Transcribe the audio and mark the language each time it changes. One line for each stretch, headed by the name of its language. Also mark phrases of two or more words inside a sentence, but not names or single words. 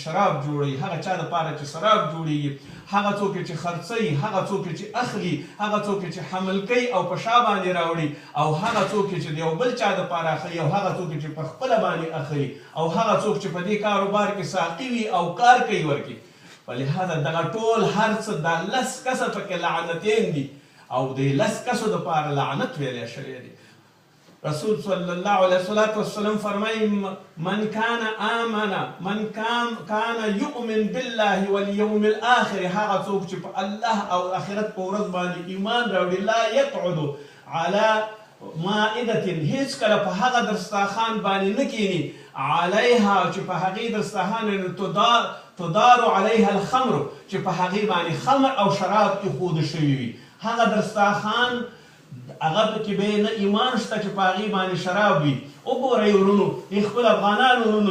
Pashto: شراب جوړوي هغه چا دپاره چې شراب جوړېږي هغه څوک چې خرڅوي هغه څوک چې اخلي هغه څوک چې حمل کوي او په شا باندې راوړي او هغه څوک چې د یو بل چا دپاره اخلي او هغه څوک چې په خپله باندې اخلي او هغه څوک چې په دې کاروبار کې ساقي وي او کار کوي ورکړي فلهذا دغه ټول هر څه دا 10 کسه پکې لعنتین دي او د 10 کسو دپاره لعنت ویلی شوی دی رسول
Arabic: صلی الله علیه وسلم
Pashto: فرمایي
Arabic: من كان يؤمن بالله واليوم الاخر
Pashto: هغه څوک چې په الله او آخرت په ورځ باندې ایمان راوړي
Arabic: لا يقعد على مائدة
Pashto: هیڅ کله په هغه دسترخوان باندې نه کښېني علیها چې په هغې دسترخوان
Arabic: تدار علیها الخمر
Pashto: چې په هغې باندې خمر او شراب ایښوده شوي وي هغه دسترخوان هغه پکې به نه ایمان شته چې په هغې باندې شراب وي وګورئ ورونو خپل افغانانو ورونو